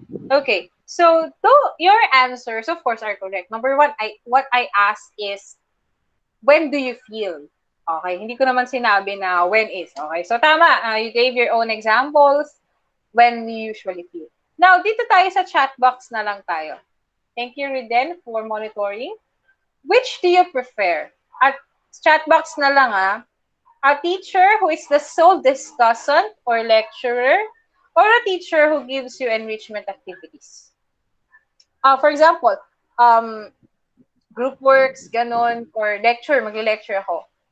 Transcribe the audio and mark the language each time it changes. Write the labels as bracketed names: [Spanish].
[English] Okay. So your answers, of course, are correct. Number one, what I asked is, when do you feel? [Filipino] Okay. Hindi ko naman sinabi na [English] when is. [Filipino] Okay. So tama. [English] You gave your own examples when you usually feel. [Filipino] Now, dito tayo sa chat box na lang tayo. [English] Thank you, Reden, for monitoring. Which do you prefer? [Filipino] At chat box na lang, [English] a teacher who is the sole discussant or lecturer, or a teacher who gives you enrichment activities? For example, group works, ganon, or lecture, [Filipino] mag-lecture ako.